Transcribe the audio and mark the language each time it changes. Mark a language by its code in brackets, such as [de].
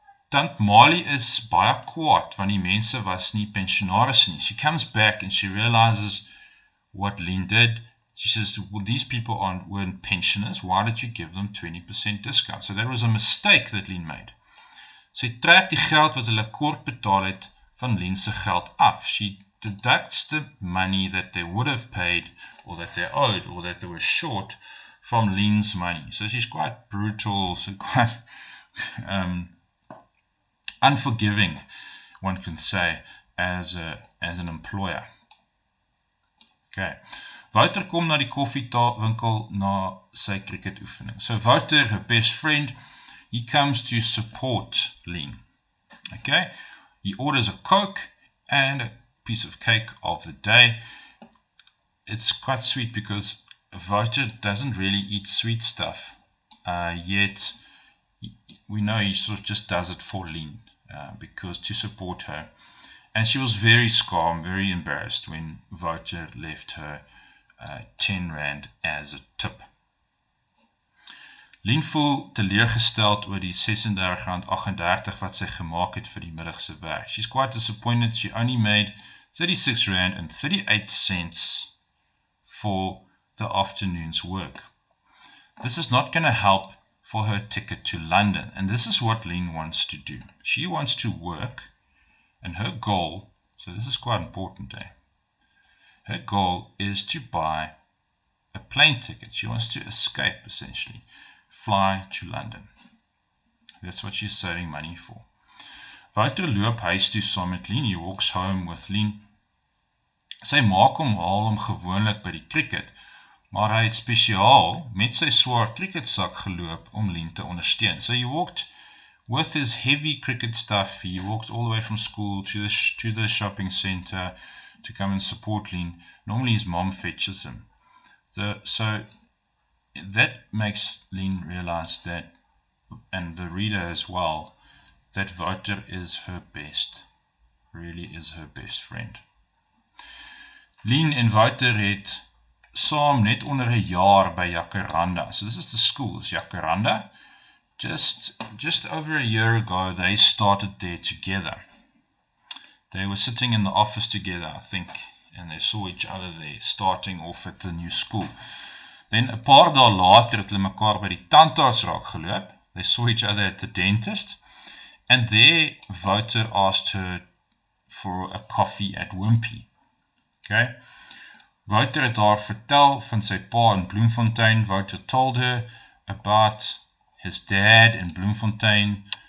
[af] Tant Marley is baie kwaad, want die mense was nie pensionaris nie. [en] She comes back and she realizes what Lien did. She says, well, these people weren't pensioners. Why did you give them 20% discount? So that was a mistake that Lien made. [af] Sy trek die geld wat hulle kort betaal het van Lien se geld af. [en] She deducts the money that they would have paid, or that they owed, or that they were short from Lien's money. So she's quite brutal, so quite unforgiving, one can say, as an employer. Okay. [af] Wouter kom na die koffiewinkel na sy cricket oefening. [en] So Wouter, her best friend, he comes to support Lien. Okay, he orders a Coke and a piece of cake of the day. It's quite sweet because Wouter doesn't really eat sweet stuff, yet we know he sort of just does it for Lien, because to support her. And she was very calm, very embarrassed when Wouter left her 10 Rand as a tip. [af] Lien voel teleurgesteld oor die 36,38 wat sy gemaak het vir die middagse werk. [en] She's quite disappointed. She only made 36 Rand and 38 cents for the afternoon's work. This is not going to help for her ticket to London, and this is what Lien wants to do. She wants to work, and her goal, so this is quite important, her goal is to buy a plane ticket. She wants to escape, essentially, fly to London. That's what she's saving money for. [af] Wouter loop huis toe saam met Lien. [en] He walks home with Lien. [af] Sy maak hom haal hom gewoonlik by die cricket, maar hy het spesiaal met sy swaar cricketsak geloop om Lien te ondersteun. [en] So he walked with his heavy cricket stuff. He walked all the way from school to the shopping center to come and support Lien. Normally his mom fetches him. So that makes Lien realize that, and the reader as well, that Wouter is her best, really is her best friend. [af] Lien en Wouter het saam net onder 'n jaar by Jacaranda. [en] So this is the school, it's Jacaranda. Just over a year ago, they started there together. They were sitting in the office together, I think, and they saw each other there, starting off at the new school. [af] Then 'n paar dae later het hulle mekaar by die tandarts raak geloop. [en] They saw each other at the dentist, and there Wouter asked her for a coffee at Wimpy. Okay? [af] Wouter het haar vertel van sy pa in Bloemfontein. [en] Wouter told her about his dad in Bloemfontein.